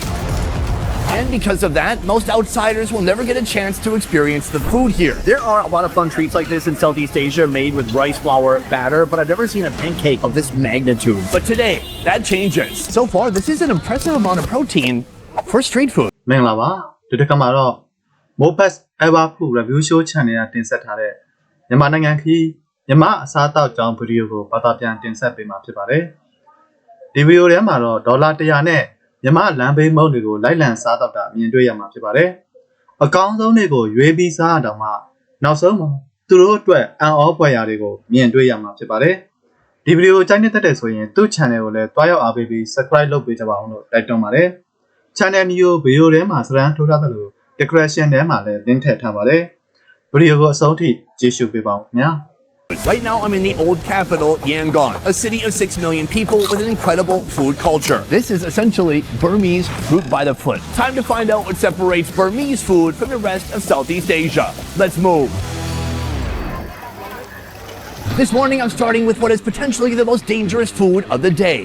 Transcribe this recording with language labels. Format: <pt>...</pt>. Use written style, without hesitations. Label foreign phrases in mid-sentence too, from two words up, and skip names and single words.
<en>And because of that, most outsiders will never get a chance to experience the food here. There are a lot of fun treats like this in Southeast Asia made with rice flour batter, but I've never seen a pancake of this magnitude. But today, that changes. So far, this is an impressive amount of protein for street food.</en> <my>မင်္ဂလာပါဒီတစ်ခါမှာတော့ Mopes Ever Food Review Show Channel ကတင်ဆက်ထားတဲ့မြန်မာနိုင်ငံခီးမြန်မာအစားအသောက်ကြောင်းဗီဒီယိုကိုဘာသာပြန်တင်ဆက်ပေးမှာ ဖြစ်ပါတယ်ဒီဗီဒီယိုထဲမှာတော့ဒေါ်လာ100နဲ့မြန်မာလမ်းဘေးမုန့်တွေကိုလိုက်လံစားတော့တာမြင်တွေ့ရမှာဖြစ်ပါတယ်။အကောင်းဆုံးတွေကိုရွေးပြီးစားရတော့မှနောက်ဆုံးမှာသူတို့အတွက်အံ့ဩဖွယ်ရာတွေကိုမြင်တွေ့ရမှာဖြစ်ပါတယ်။ဒီဗီဒီယိုကြိုက်နေတဲ့ဆိုရင်သူ့ channel ကိုလည်းတွားရောက်အားပေးပြီး subscribe လုပ်ပေးကြပါအောင်လို့တိုက်တွန်းပါတယ်။ channel မျိုးဗီဒီယိုထဲမှာစရန်ထိုးထားသလို decoration ထဲမှာလည်း link ထည့်ထားပါတယ်။ဗီဒီယိုကိုအဆုံးထိကြည့်ရှုပေးပါဦးခင်ဗျာ။</my> <en>Right now, I'm in the old capital, Yangon, a city of 6 million people with an incredible food culture. This is essentially Burmese fruit by the foot. Time to find out what separates Burmese food from the rest of Southeast Asia. Let's move. This morning, I'm starting with what is potentially the most dangerous food of the day.</en>